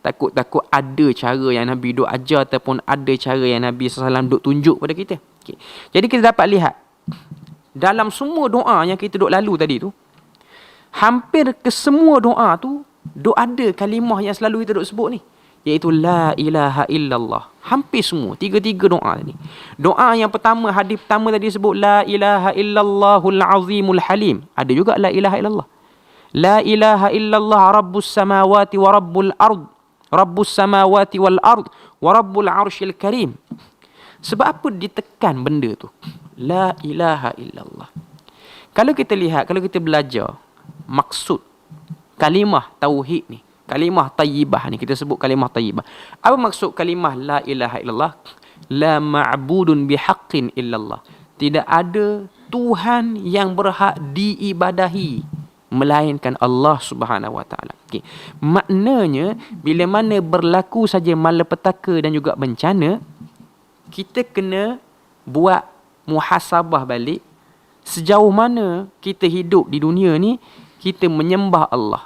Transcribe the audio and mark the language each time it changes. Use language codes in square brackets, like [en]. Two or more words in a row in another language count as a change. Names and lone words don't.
[ms] Takut-takut ada cara yang Nabi duk ajar ataupun ada cara yang Nabi SAW duk tunjuk pada kita. Okay. Jadi kita dapat lihat dalam semua doa yang kita duk lalu tadi tu, hampir ke semua doa tu duk ada kalimah yang selalu kita duk sebut ni, iaitu [ar] لا إله إلا الله. [ms] Hampir semua, tiga-tiga doa tadi. Doa yang pertama, hadis pertama tadi sebut [ar] لا إله إلا الله العظيم الحليم. [ms] Ada juga [ar] لا إله إلا الله لا إله إلا الله رب السماوات ورب الأرض. رب السماوات والأرض ورب العرش الكريم. [ms] Sebab apa ditekan benda tu? [ar] لا إله إلا الله. [ms] Kalau kita lihat, kalau kita belajar maksud [ar] كلمة توحيد [ms] ni, [ar] كلمة طيبة [ms] ni, kita sebut [ar] كلمة طيبة. [ms] Apa maksud [ar] كلمة لا إله إلا الله? لا معبود بحق إلا الله. [ms] Tidak ada Tuhan yang berhak diibadahi melainkan Allah [ar] سبحانه وتعالى. [ms] Okey. Maknanya bila mana berlaku saja malapetaka dan juga bencana, kita kena buat muhasabah balik sejauh mana kita hidup di dunia ni kita menyembah Allah.